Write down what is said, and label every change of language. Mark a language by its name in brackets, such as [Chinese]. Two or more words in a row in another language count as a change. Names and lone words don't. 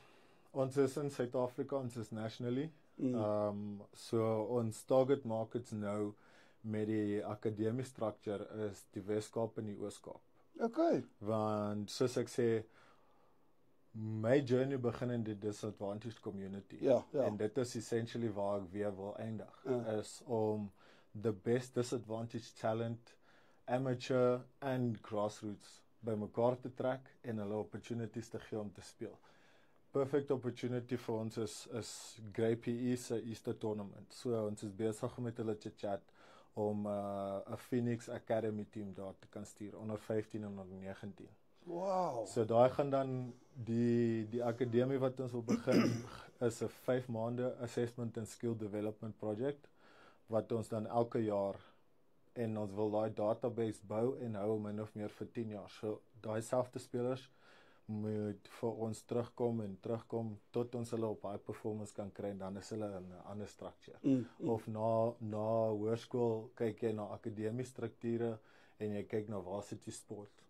[Afrikaans] So Ons is in Suid-Afrika, ons is nationally. So ons [English] target markets [Afrikaans] nou met die akademie structure is die Wes-Kaap en die Oos-Kaap. Okay. Want soos ek sê, my journey begin in die [English] disadvantaged community. [Afrikaans] Ja, ja. En dit is essentially waar ek weer wil eindig. Is om [English] the best disadvantaged talent, amateur and grassroots [Afrikaans] by mekaar te trek en hulle opportunities te gee om te speel. [English] Perfect opportunity [Afrikaans] vir ons is Grey PE se Easter tournament. So ons is besig met hulle te chat om 'n Phoenix Academy team daar te kan stuur onder 15 en onder 19. Wow. So daai gaan dan die akademie wat ons wil begin is 'n 5 maande [English] assessment and skill development project [Afrikaans] wat ons dan elke jaar en ons wil daai database bou en hou min of meer vir 10 jaar. So daai selfde spelers moet vir ons terugkom tot ons hulle op [English] high performance [Afrikaans] kan kry en dan is hulle in 'n ander structure. Of na hoërskool kyk jy na akademiese strukture en jy kyk na [English] varsity sport.